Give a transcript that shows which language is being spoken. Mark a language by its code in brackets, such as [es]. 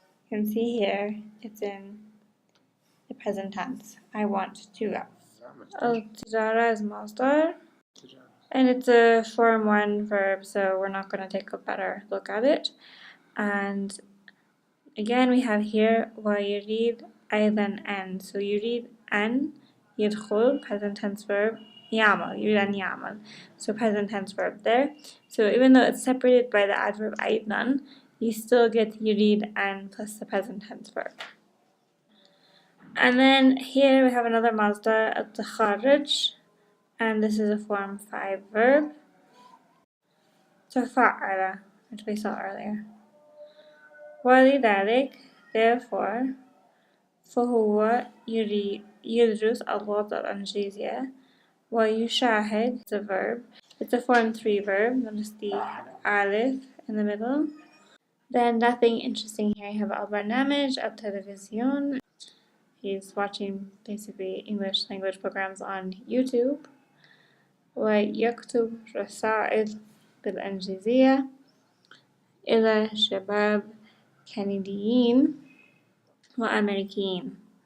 [en] You can see here it's in the present tense. I want to go. Al-tijara is masdar. And it's a Form 1 verb, so we're not going to take a better look at it. And again, we have here [ar] ويريد أيضا أن. So يريد أن يدخل, [en] present tense verb, [ar] يعمل, يريد أن يعمل. [en] So present tense verb there. So even though it's separated by the adverb أيضا, you still get [ar] يريد أن [en] plus the present tense verb. And then here we have another [ar] مصدر التخرج, [en] and this is a Form 5 verb. تفعل, which we saw earlier. [ar] ولذلك, [en] therefore, [ar] فهو يدرس اللغة الإنجليزية ويشاهد. [en] It's a verb. It's a Form 3 verb. Notice the alif in the middle. Then nothing interesting here. You have [ar] البرنامج التلفزيون. [en] He's watching basically English language programs on YouTube. [ar] ويكتب رسائل بالإنجليزية إلى شباب كنديين وأمريكيين.